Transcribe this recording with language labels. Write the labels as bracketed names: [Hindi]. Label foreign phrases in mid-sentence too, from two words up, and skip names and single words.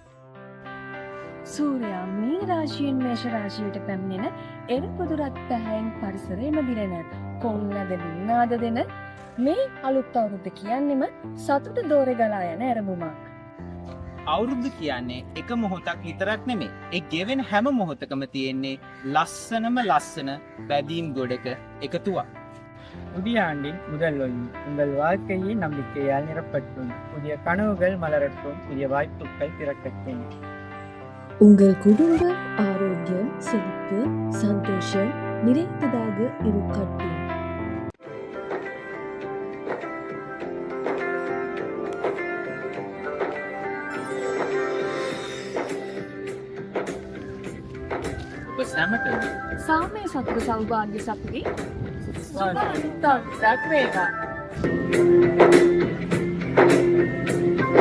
[Sinhala] සූර්යයා මේ රාශියෙන් මේෂ රාශියට පැමිණෙන එළපොදුරත් පැහැයෙන් පරිසරය මදිරෙන කොන්නද වින්නාද දෙන මේ අලුත් අවුරුද්ද කියන්නෙම සතුට දෝරේ ගලා යන ඇරඹුමක්. අවුරුද්ද කියන්නේ එක මොහොතක් විතරක් නෙමෙයි. ඒ ගෙවෙන හැම මොහොතකම තියෙන්නේ ලස්සනම ලස්සන බැදීම් ගොඩක එකතුවක්. [Tamil] புதிய ஆண்டின் முதல் ஒளி உங்கள் வாழ்க்கையை நம்பிக்கையால் நிரப்பட்டும் புதிய கனவுகள் மலரட்டும் புதிய வாய்ப்புகள் திறக்கட்டும். உங்கள் குடும்ப ஆரோக்கியம் செழிப்பு சந்தோஷம் நிறைந்ததாக இருக்கட்டும். [Sinhala] ඔබ සැමටම සාමය සතුට සෞභාග්‍ය සතුටි සුබ අලුත් අවුරුද්දක් වේවා.